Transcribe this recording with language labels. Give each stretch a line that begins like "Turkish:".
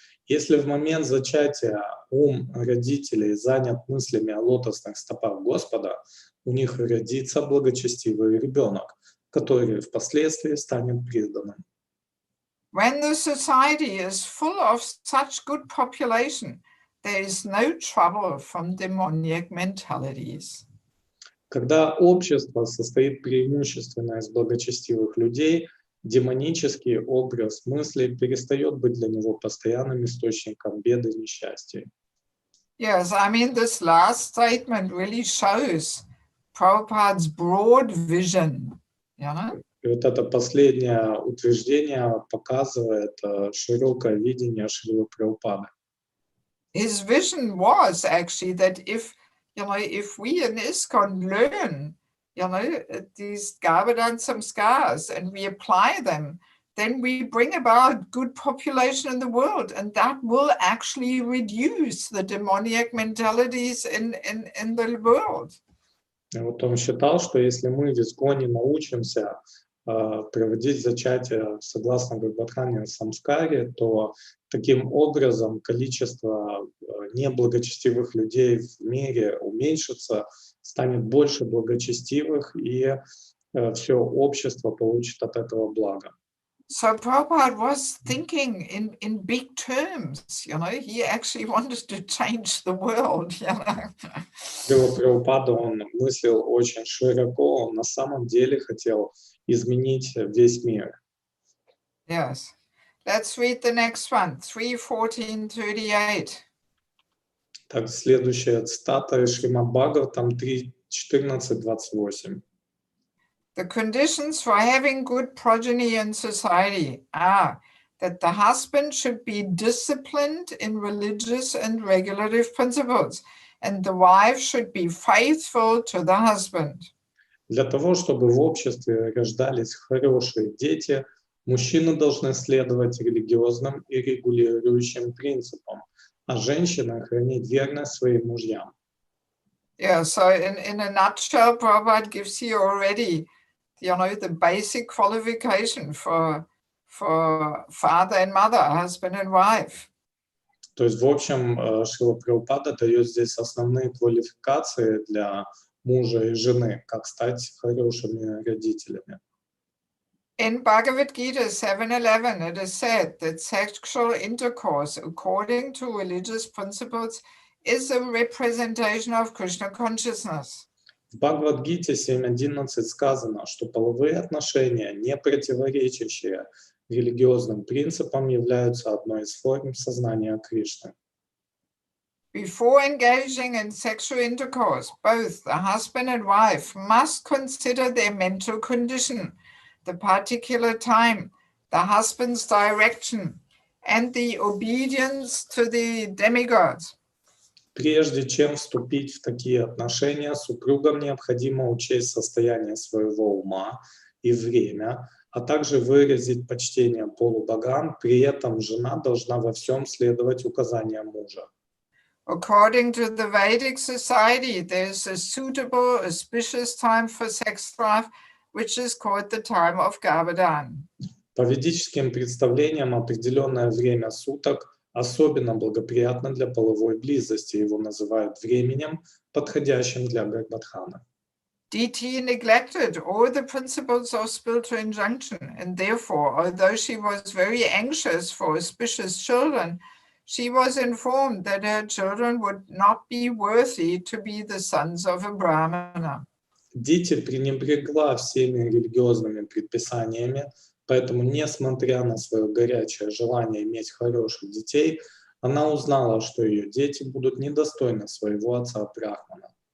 Russian: Если в момент зачатия ум родителей занят мыслями о лотосных стопах Господа, у них родится благочестивый ребенок, который впоследствии станет преданным.
English: When the society is full of such good population, there is no trouble from demoniac mentalities.
Russian: Когда общество состоит преимущественно из благочестивых людей, демонический образ мыслей перестает быть для него постоянным источником беды и несчастья.
English: Yes, I mean, this last statement really shows Prabhupada's broad vision, you know?
Russian: И вот это последнее утверждение показывает широкое видение Шрилы Прабхупады.
English: His vision was actually that if we in ISKCON learn, these Garbhadan Samskars and we apply them, then we bring about good population in the world, and that will actually reduce the demoniac mentalities in the world.
Russian: И вот он считал, что если мы в ИСККОНе научимся проводить зачатие согласно Гарбхадхане Самскаре, то таким образом количество неблагочестивых людей в мире уменьшится, станет больше благочестивых, и все общество получит от этого благо.
English: So Prabhupada was thinking in big terms, you know, he actually wanted to change the world, you know.
Russian: Шрила Прабхупада, он мыслил очень широко, он на самом деле хотел изменить весь мир.
English: Yes. Let's read the next one, 3:14-38.
Russian: Так, следующая цитата из Шримад Бхагаватам 3:14-28.
English: The conditions for having good progeny in society are that the husband should be disciplined in religious and regulative principles, and the wife should be faithful to the husband.
Russian: Для того, чтобы в обществе рождались хорошие дети, мужчины должны следовать религиозным и регулирующим принципам, а женщины хранить верность своим мужьям.
English: Yeah, so in a nutshell, Prabhupada gives you already, the basic qualification for father and mother, husband and wife.
Russian: То есть, в общем, Шрила Прабхупада дает здесь основные квалификации для мужа и жены, как стать хорошими родителями.
English: In Bhagavad Gita 7:11, it is said that sexual intercourse, according to religious principles, is a representation of Krishna consciousness.
Russian: В Бхагавад-гите 7.11 сказано, что половые отношения, не противоречащие религиозным принципам, являются одной из форм сознания Кришны.
English: Before engaging in sexual intercourse, both the husband and wife must consider their mental condition, the particular time, the husband's direction, and the obedience to the demigods.
Russian: Прежде чем вступить в такие отношения, супругам необходимо учесть состояние своего ума и время, а также выразить почтение полубогам, при этом жена должна во всем следовать указаниям мужа.
English: According to the Vedic society, there is a suitable, auspicious time for sex life, which is called the time of Garbhadan.
Russian: По ведическим представлениям определенное время суток особенно благоприятно для половой близости. Его называют временем, подходящим для Гарбхадхана.
English: DT neglected all the principles of spiritual injunction, and therefore, although she was very anxious for auspicious children, she was informed that her children would not be worthy to be the sons of a Brahmana.
Russian: Дити пренебрегла всеми религиозными предписаниями, поэтому, несмотря на свое горячее желание иметь хороших детей, она узнала, что ее дети будут недостойны своего отца Брахмана.